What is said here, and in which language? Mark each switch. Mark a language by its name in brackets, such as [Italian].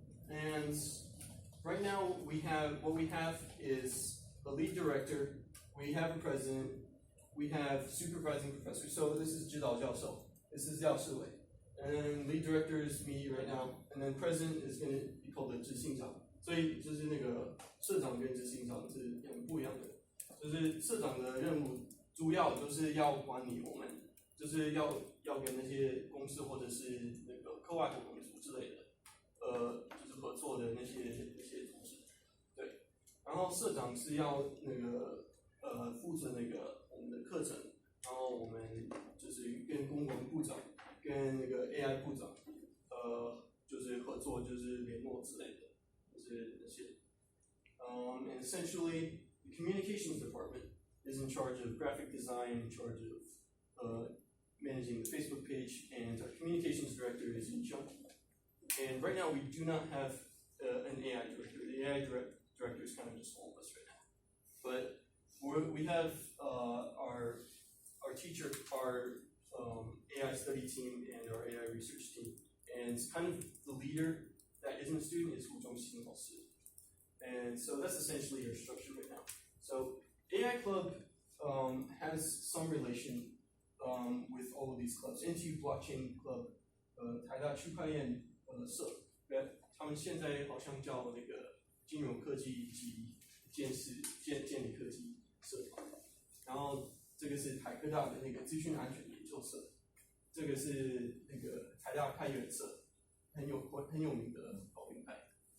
[English] And right now what we have is a lead director, we have a president, we have supervising professors. So this is 指导教授, this is 教师委, and then lead director is me right now, and then president is going to be called the 执行长. [Chinese] 所以就是那个社长跟执行长是不一样的。就是社长的任务主要就是要管理我们，就是要跟那些公司或者是那个课外活动组之类的，就是合作的那些同事，对。然后社长是要那个负责那个我们的课程，然后我们就是跟公文部长跟那个 AI 部长就是合作，就是联络之类的，就是那些。 [English] And essentially, the communications department is in charge of graphic design, in charge of managing the Facebook page, and our communications director is Yincheng. And right now we do not have an AI director. The AI director is kind of just all of us right now. But we have our teacher, our AI study team, and our AI research team. And kind of the leader that isn't a student is Hu Zhongxin Laoshi. And so that's essentially our structure right now. So AI Club has some relation with all of these clubs. [Chinese] NTU Blockchain Club, 台大区块链社，他们现在好像叫那个金融科技及建立科技社团。然后这个是台科大的那个资讯安全研究社，这个是那个台大开源社，很有名的保平台。